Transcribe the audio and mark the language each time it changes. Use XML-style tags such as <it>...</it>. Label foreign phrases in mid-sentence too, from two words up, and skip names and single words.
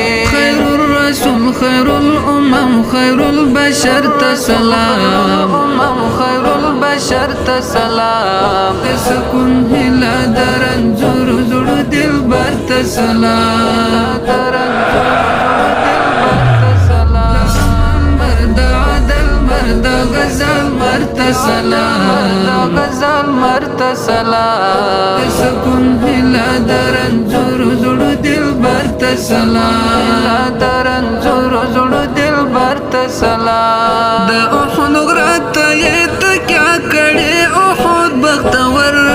<ar>خیر الرسول، خیر الامم، خیر البشر</ar> <ps>ته سلام.</ps> <ar>خیر البشر</ar> <ps>ته سلام. د سکون هیله د رنځور زړه دلبر ته سلام. د رنځور زړه دلبر ته سلام.</ps> <fa>مرد عدل، مرد غزل، مرد سلام. مرد غزل، مرد سلام.</fa> <ps>د سکون هیله د رنځور زړه دلبر ته سلام. هیله د رنځور زړه دلبر ته سلام. د احد غره ته یې تکیه کړې، احد بختور.</ps>